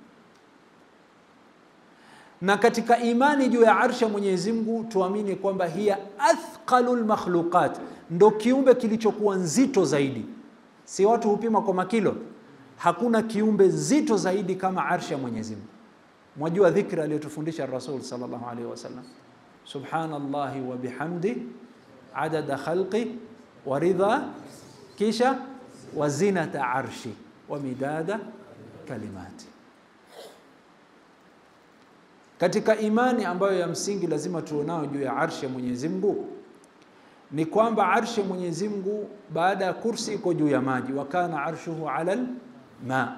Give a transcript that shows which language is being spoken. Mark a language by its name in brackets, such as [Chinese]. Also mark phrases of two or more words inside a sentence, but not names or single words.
[Swahili] Na katika imani juu ya arshi ya Mwenyezi Mungu tuamini kwamba [Arabic] هي أثقل المخلوقات, [Swahili] ndo kiumbe kilichokuwa nzito zaidi. Si watu hupima kwa makilo, hakuna kiumbe nzito zaidi kama arshi ya Mwenyezi Mungu. Mwajua dhikra aliyotufundisha [Arabic] Rasul صلى الله عليه وسلم، سبحان الله وبحمده عدد خلقه ورضا, kisha وزنة عرشه ومداد كلماته. [Swahili] Katika imani ambayo ya msingi lazima tuonao juu ya arshi ya Mwenyezi Mungu ni kwamba arshi ya Mwenyezi Mungu baada ya kursi iko juu ya maji, [Arabic] وكان عرشه على الماء.